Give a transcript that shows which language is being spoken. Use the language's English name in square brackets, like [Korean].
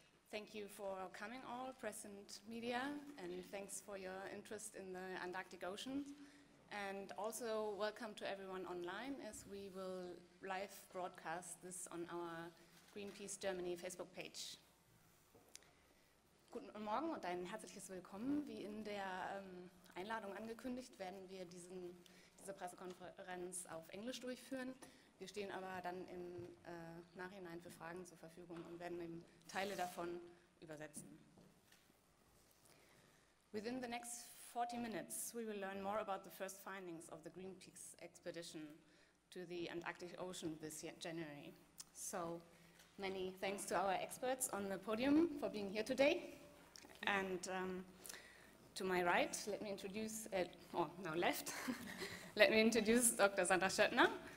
[English] Thank you for coming all, press and media, and thanks for your interest in the Antarctic Ocean. And also welcome to everyone online as we will live broadcast this on our Greenpeace Germany Facebook page. [German] Guten Morgen und ein herzliches Willkommen. Wie in der Einladung angekündigt, werden wir diese Pressekonferenz auf Englisch durchführen. Wir stehen aber dann im Nachhinein für Fragen zur Verfügung und werden eben Teile davon übersetzen. [English] Within the next 40 minutes, we will learn more about the first findings of the Greenpeace expedition to the Antarctic Ocean this January. So, many thanks to our experts on the podium for being here today. And to my right, let me introduce, left, let me introduce Dr. Sandra Schöttner.